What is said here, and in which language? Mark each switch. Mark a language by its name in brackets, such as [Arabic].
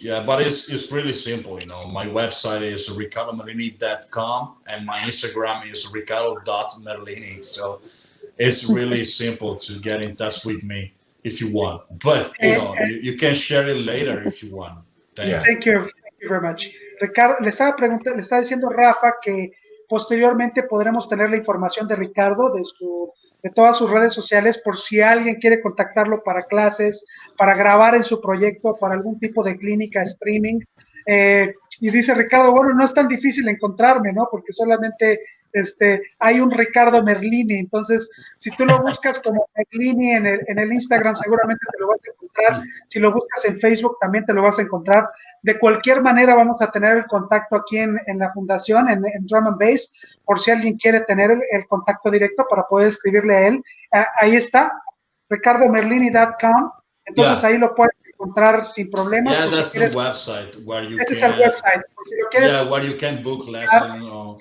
[English] Yeah, but it's really simple. You know, my website is riccardomerlini.com and my Instagram is ricardo.merlini. So it's really simple to get in touch with me. if you want. But you can share it later if you want. Thank you very much. [Spanish] Ricardo, le estaba diciendo Rafa que posteriormente podremos tener la información de Ricardo, de todas sus redes sociales, por si alguien quiere contactarlo para clases, para grabar en su proyecto, para algún tipo de clínica, streaming. Y dice Ricardo, bueno, no es tan difícil encontrarme, ¿no? Porque solamente hay un Riccardo Merlini, entonces si tú lo buscas como Merlini en el Instagram seguramente te lo vas a encontrar, si lo buscas en Facebook también te lo vas a encontrar. De cualquier manera vamos a tener el contacto aquí en la fundación, en Drum and Bass, por si alguien quiere tener el contacto directo para poder escribirle a él. Ahí está, riccardomerlini.com, entonces ahí lo puedes encontrar sin problemas. [English] Yeah, that's the website where you [Spanish] ese es el website. Si lo quieres, [English] where you can book lessons.